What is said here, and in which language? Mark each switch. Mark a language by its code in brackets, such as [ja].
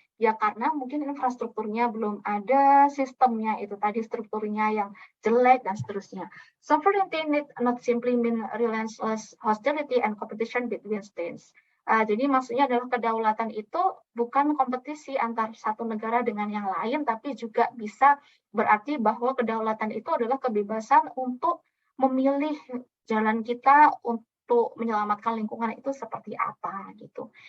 [id] Ya karena mungkin infrastrukturnya belum ada, sistemnya itu tadi strukturnya yang jelek dan seterusnya. [en] Sovereignty need not simply mean relentless hostility and competition between states. [id] Jadi maksudnya adalah kedaulatan itu bukan kompetisi antar satu negara dengan yang lain, tapi juga bisa berarti bahwa kedaulatan itu adalah kebebasan untuk memilih jalan kita untuk menyelamatkan lingkungan itu seperti apa, gitu.